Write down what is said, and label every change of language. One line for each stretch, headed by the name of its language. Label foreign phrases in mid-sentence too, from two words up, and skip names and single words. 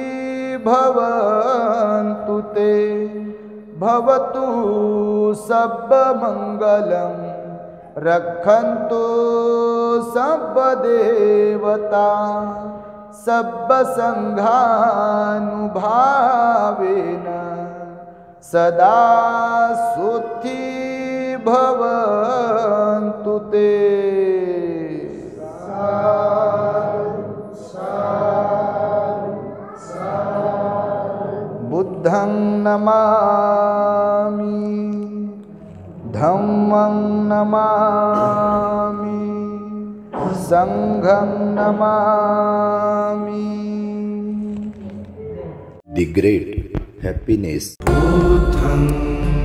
Pali: भवन्तु ते भवतु सब्बमङ्गलं रक्षन्तु सब्बदेवता सब्बसङ्घानुभावेन सदा सुखी भवन्तु ते। बुद्धं नमामि, धम्मं नमामि, संघं नमामि।
English: The great happiness.
Pali: बुद्धं